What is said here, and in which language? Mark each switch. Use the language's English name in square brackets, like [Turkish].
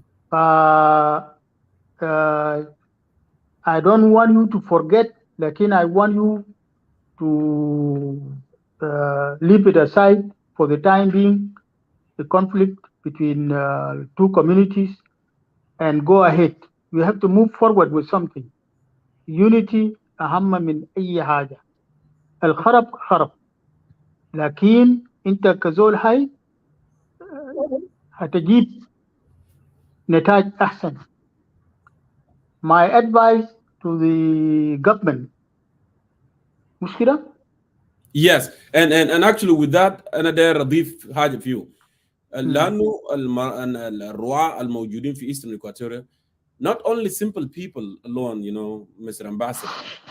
[English] I don't want you to forget, لكن I want you to leave it aside for the time being, the conflict between two communities, and go ahead. We have to move forward with something. [Arabic] Unity أهم من أي حاجة. الخرب خرب، لكن أنت كزول هاي هتجيب نتائج أحسن. [English] My advice to the government [Arabic] مش كده؟ [English] Yes, and actually with that [Arabic] أنا داير أضيف حاجة فيه. لأنه الرعاة الموجودين في [English] Eastern Equatoria not only simple people alone, you know, Mr. Ambassador.